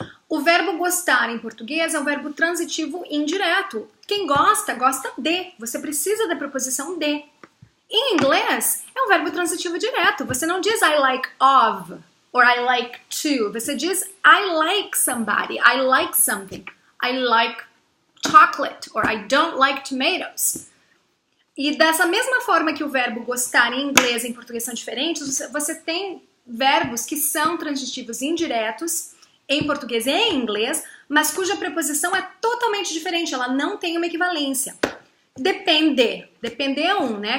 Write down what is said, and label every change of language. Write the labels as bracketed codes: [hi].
[pt] O verbo gostar em português é um verbo transitivo indireto. Quem gosta, gosta de. Você precisa da preposição de. Em inglês, é um verbo transitivo direto. Você não diz [en] I like of or I like to. [pt] Você diz [en] I like somebody, I like something. I like chocolate or I don't like tomatoes. [pt] E dessa mesma forma que o verbo gostar em inglês e em português são diferentes, você tem verbos que são transitivos indiretos em português e em inglês, mas cuja preposição é totalmente diferente, ela não tem uma equivalência. Depende. Depender é um, né?